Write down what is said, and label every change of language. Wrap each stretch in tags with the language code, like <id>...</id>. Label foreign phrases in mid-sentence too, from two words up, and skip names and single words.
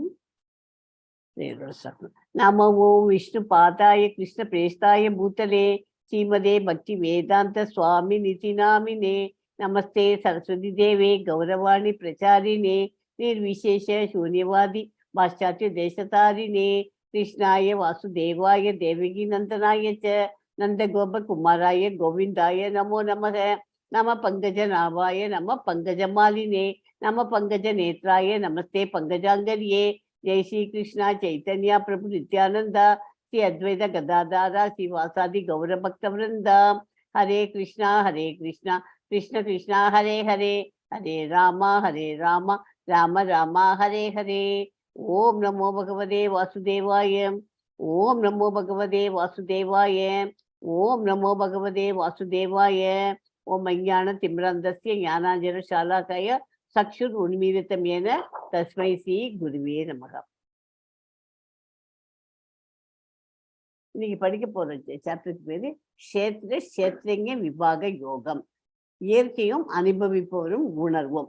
<sa>नमो विष्णु पादाय कृष्ण प्रेष्ठाय भूतले श्रीमते भक्ति वेदान्त स्वामी इति नामिने नमस्ते सारस्वते देवे गौरवाणी प्रचारिणे निर्विशेष शून्यवादी पाश्चात्य देशतारिणे कृष्णाय वासुदेवाय देवकी नन्दनाय च नन्द गोप कुमाराय गोविन्दाय नमो नमः नमः पङ्कज नाभाय नमः पङ्कज मालिने नमः पङ्कज நாவாய நம பங்கஜ மாலினே நம பங்கஜ नेत्राय नमस्ते पङ्कजाङ्घ्रये जय श्री कृष्णा चैतन्य प्रभु नित्यानंदा श्री अद्वैत गदाधारा श्रीवासादि गौर भक्त वृंदा हरे कृष्णा कृष्ण कृष्णा हरे हरे हरे राम राम राम हरे हरे ओम नमो भगवते वासुदेवाय ओम नमो भगवते वासुदेवाय ओम नमो भगवते वासुदेवाय ओम अज्ञान तिम्रन्दस्य ज्ञानांजन शालाकय चक्षुर् उन्मीलितं येन तस्मै श्री गुरवे नमः.</sa> <ta>இன்னைக்கு படிக்க போற சாப்டருக்கு பேரு கஷேத்ரங்க விபாக யோகம், இயற்கையும் அனுபவிப்பவரும் உணர்வும்.</ta>